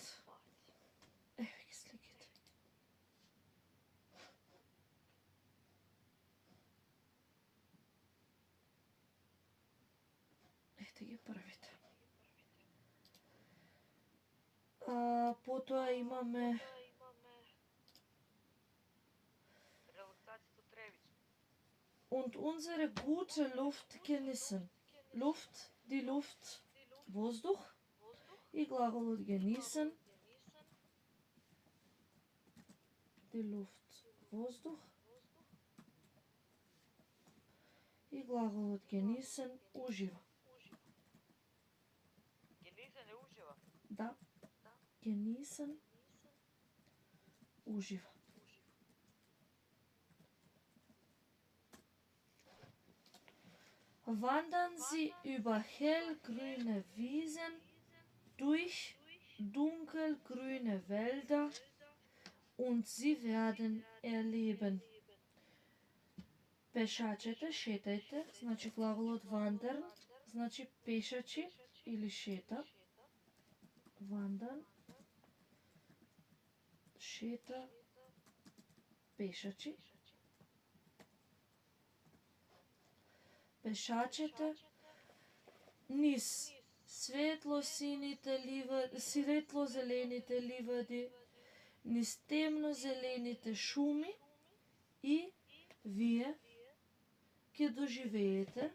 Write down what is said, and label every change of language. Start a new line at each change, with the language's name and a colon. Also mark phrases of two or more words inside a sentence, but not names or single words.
Macedonian: Еве ги сликите. Ете ги првите. Потоа имаме релаксација со тревички.
German: und unsere gute Luft genießen. Luft, die Luft,
Macedonian: воздух и глаголот genießen.
German: Die Luft,
Macedonian: воздух и глаголот genießen, ужива. Genießen е ужива. Да, genießen, ужива.
German: Wandern Sie über hellgrüne Wiesen, durch dunkelgrüne Wälder und Sie werden erleben.
Macedonian: Пешачете, шетајте, значи глаголот wandern, значи пешачи или шета. Wandern, шета, пешачи. Пешачете низ светло-зелените ливади, низ темно-зелените шуми и вие ќе доживеете.